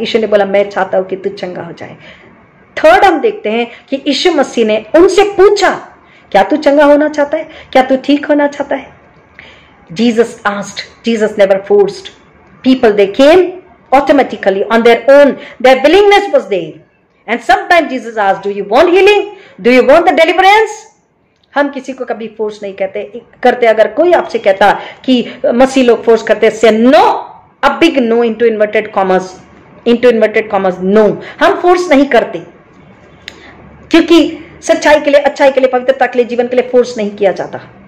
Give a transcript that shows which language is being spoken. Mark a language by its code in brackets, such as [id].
[hi] यीशु ने बोला, मैं चाहता हूं कि तू चंगा हो जाए। थर्ड हम देखते हैं कि यीशु मसीह ने उनसे पूछा, क्या तू चंगा होना चाहता है? क्या तू ठीक होना चाहता है? [en] Jesus asked, Jesus never forced people, they came automatically on their own, their willingness was there. And sometimes Jesus asked, do you want healing? Do you want the deliverance? [hi] हम किसी को कभी फोर्स नहीं करते। अगर कोई आपसे कहता कि मसीह लोग फोर्स करते, [en] say no, a big no into inverted commas, no, [hi] हम फोर्स नहीं करते, क्योंकि सच्चाई के लिए, अच्छाई के लिए, पवित्रता के लिए, जीवन के लिए फोर्स नहीं किया जाता।